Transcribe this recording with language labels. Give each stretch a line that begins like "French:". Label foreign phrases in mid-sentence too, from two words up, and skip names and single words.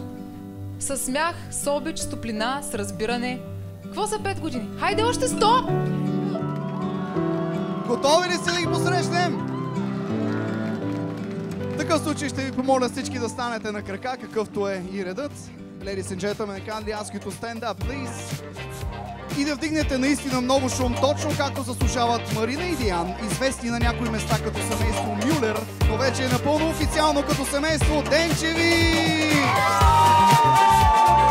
Bulgarian: С смях, с обич, с топлина, с разбиране. Какво са 5 години? Хайде още 100! Готови ли сте да ги посрещнем? В такъв случай ще ви помоля всички да станете на крака, какъвто е и редът.
English: Ladies and gentlemen, can I ask you to stand up, please?
Bulgarian: И да вдигнете наистина много шум, точно както заслужават Марина и Диан, известни на някои места като семейство Мюлер, но вече е напълно официално като семейство Денчеви!